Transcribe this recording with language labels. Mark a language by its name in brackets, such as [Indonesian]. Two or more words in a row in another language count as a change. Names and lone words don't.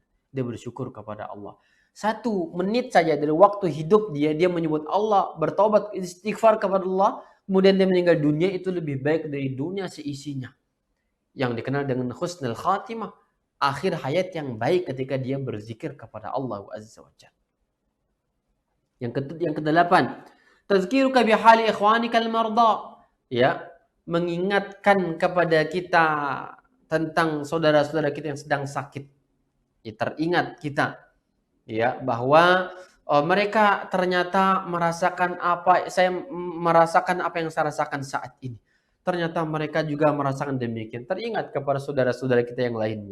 [Indonesian] Dia bersyukur kepada Allah. 1 menit saja dari waktu hidup dia menyebut Allah, bertobat, istighfar kepada Allah, kemudian dia meninggal dunia, itu lebih baik dari dunia seisinya. Yang dikenal dengan [Arabic] حسن الخاتمة, [Indonesian] akhir hayat yang baik ketika dia berzikir kepada Allah [Arabic] عز وجل. [Indonesian] Yang kedelapan, [Arabic] تذكيرك بحال إخوانك المرضى. [Indonesian] Ya, mengingatkan kepada kita tentang saudara-saudara kita yang sedang sakit. Ya, teringat kita ya bahwa mereka ternyata merasakan merasakan apa yang saya rasakan saat ini. Ternyata mereka juga merasakan demikian. Teringat kepada saudara-saudara kita yang lainnya.